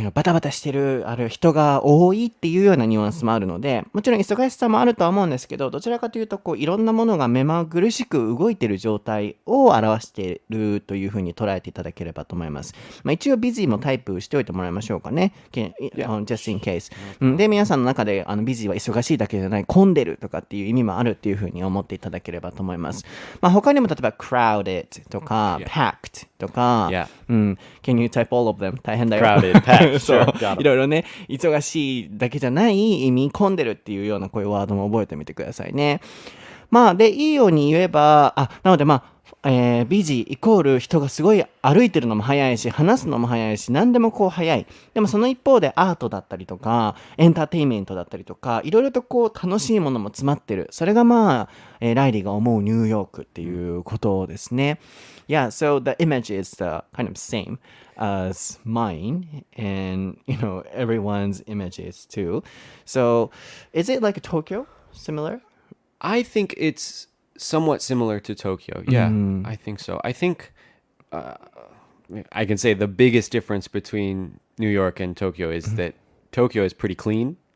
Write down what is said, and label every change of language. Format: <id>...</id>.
<ja>バタバタしてる、人が多いっていうようなニュアンスもあるので、もちろん忙しさもあるとは思うんですけど、どちらかというと、いろんなものが目まぐるしく動いている状態を表しているというふうに捉えていただければと思います。一応、busy もタイプしておいてもらいましょうかね。</ja> <en>just in case。</en> <ja>で、皆さんの中で、busy は忙しいだけじゃない、混んでるとかっていう意味もあるっていうふうに思っていただければと思います。他にも例えば、crowded とか、packed とか、</ja> <en>can you type all of them?</en> <ja>大変だよ。</ja> <en>crowded, packed.</en> <ja>そう</ja> <en>Got it.</en> <ja>いろいろね、忙しいだけじゃない意味、混んでるっていうようなこういうワードも覚えてみてくださいね。で、いいように言えば、なのでビジイコール人がすごい歩いてるのも早いし、話すのも早いし、何でも早い。でもその一方でアートだったりとか、エンターテインメントだったりとか、いろいろと楽しいものも詰まってる。それがライリーが思うニューヨークっていうことですね。</ja> <en>Yeah, so the image is the kind of same as mine, and everyone's image is too. So, is it like Tokyo? Similar? I think it's somewhat similar to Tokyo. Yeah, I think so. I think I can say the biggest difference between New York and Tokyo is that Tokyo is pretty clean.</en>